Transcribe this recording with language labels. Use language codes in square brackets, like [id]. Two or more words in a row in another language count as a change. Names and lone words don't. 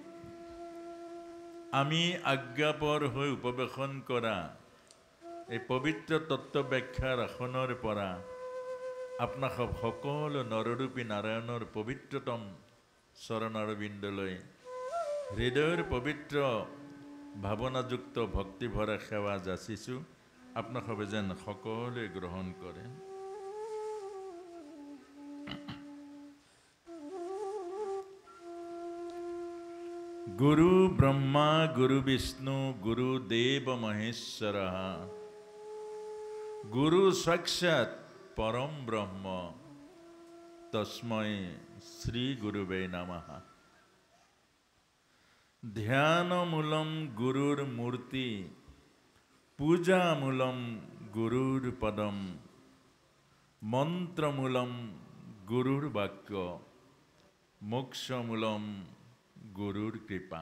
[as] আমি আজ্ঞাপৰ হৈ উপৱেশন কৰা এই পবিত্ৰ তত্ত্ব ব্যাখ্যাৰ আসনৰ পৰা আপোনাক সকলো নৰৰূপী নাৰায়ণৰ পবিত্ৰতম চৰণাৰবিন্দলৈ হৃদয়ৰ পবিত্ৰ ভাৱনাযুক্ত ভক্তিভৰা সেৱা যাচিছোঁ আপোনাক যেন সকলোৱে গ্ৰহণ কৰে [sa] गुरु ब्रह्मा गुरु विष्णु गुरु देव महेश्वर गुरु साक्षात परम ब्रह्म तस्मै श्री गुरवे नमः। ध्यानमूलं गुरोः मूर्तिः, पूजामूलं गुरोः पदम्, मन्त्रमूलं गुरोः वाक्यम्, मोक्षमूलं गुरोः कृपा।